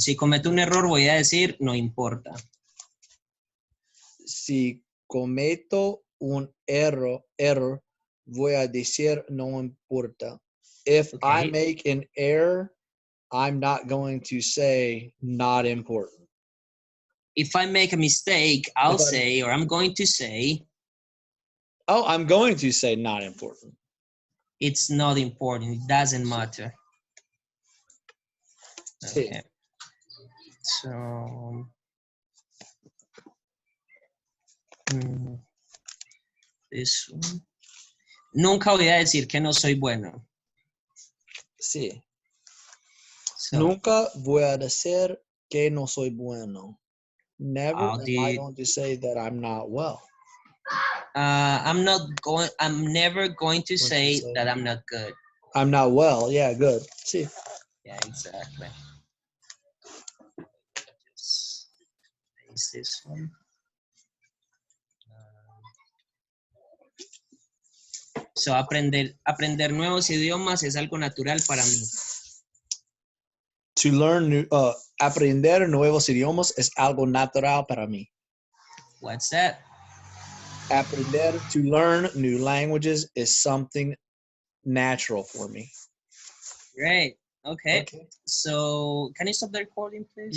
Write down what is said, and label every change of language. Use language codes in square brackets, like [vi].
[es] Si cometo un error, voy a decir no importa. Si cometo un error, voy a decir no importa. [en] If I make an error, I'm not going to say not important. If I make a mistake, I'll say, or I'm going to say. Oh, I'm going to say not important. It's not important. It doesn't matter. Okay. So. This one. [es] Nunca voy a decir que no soy bueno. Sí. [en] So, [es] Nunca voy a decir que no soy bueno. [en] Never am I going to say that I'm not well. I'm never going to say that I'm not good. I'm not well. Yeah, good. See. Yeah, exactly. Just paste this one. [es] So, aprender nuevos idiomas es algo natural para mí. [en] To learn [es] aprender nuevos idiomas es algo natural para mí. [en] What's that? [es] Aprender [en] to learn new languages is something natural for me. Great. Okay. So, can you stop the recording, please?